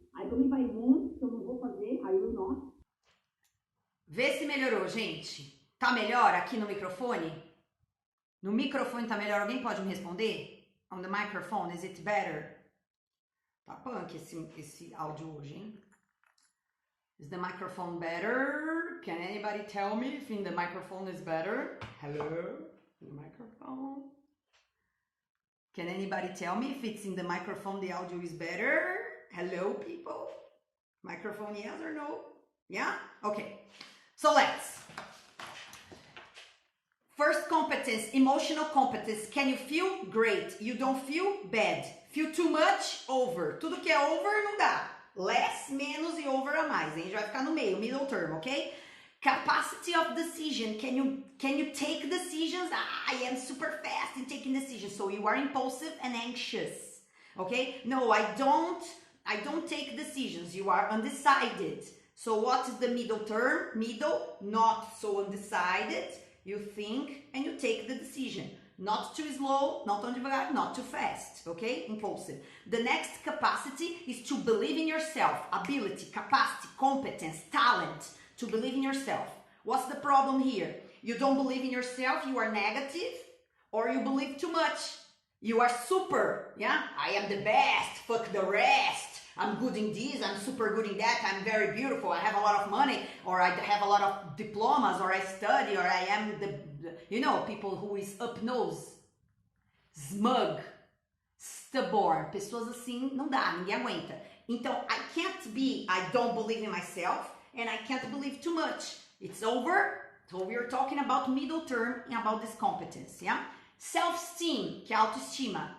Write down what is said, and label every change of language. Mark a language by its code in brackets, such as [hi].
[en] I believe I won't, [pt] que eu não vou fazer, [en] I will not. [pt] Vê se melhorou, gente. Tá melhor aqui no microfone? No microfone tá melhor? Alguém pode me responder? [en] On the microphone, is it better? [pt] Tá punk esse áudio hoje, hein? [en] Is the microphone better? Can anybody tell me if in the microphone is better? Hello? The microphone? Can anybody tell me if it's in the microphone the audio is better? Hello, people? Microphone, yes or no? Yeah? Okay. So let's. First competence, emotional competence. Can you feel? Great. You don't feel? Bad. Feel too much? Over. [pt] Tudo que é over não dá. Less, menos e over a mais. A gente vai ficar no meio, [en] middle term, okay? Capacity of decision. Can you take decisions? I am super fast in taking decisions. So you are impulsive and anxious. Okay? No, I don't take decisions. You are undecided. So what is the middle term? Middle, not so undecided. You think and you take the decision. Not too slow, not too devagar, not too fast, okay? Impulsive. The next capacity is to believe in yourself. Ability, capacity, competence, talent. To believe in yourself. What's the problem here? You don't believe in yourself, you are negative, or you believe too much. You are super, yeah? I am the best, fuck the rest. I'm good in this, I'm super good in that, I'm very beautiful, I have a lot of money, or I have a lot of diplomas, or I study, or I am people who is up nose, smug, stubborn. [pt] Pessoas assim, não dá, ninguém aguenta. [en] Então, I don't believe in myself, and I can't believe too much. It's over. So we are talking about middle term and about this competence, yeah? [pt] Self-esteem, que é autoestima.